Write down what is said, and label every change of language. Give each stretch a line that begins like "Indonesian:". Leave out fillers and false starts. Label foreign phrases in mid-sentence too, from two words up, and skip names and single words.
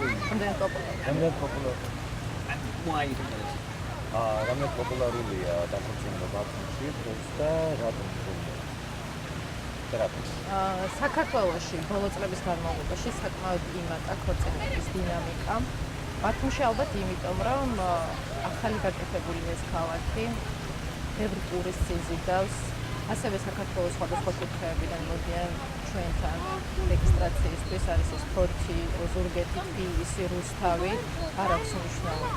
Georgian: რამდენად პოპულარულია? რამდენად პოპულარულია?
English: And why you think that is?
Georgian: რამდენად პოპულარულია დაქორწინება ბათუმში დღეს და რატომ თქონია? საქართველოში ბოლო წლების განმავლობაში საკმაოდ იმატა ქორწინების დინამიკა. ბათუმში ალბათ იმიტომ, რომ ახალი გაკეთებული ეს ქალაქი ბევრი ტურისტს იზიდავს, ასევე საქართველოს სხვადასხვა კუთხეებიდან მოდიან ჩვენთან რეგისტრაციისთვის, არის ეს ფორთი, ოზურგეთი, თბილისი, რუსთავი, არ აქვს მნიშვნელობა.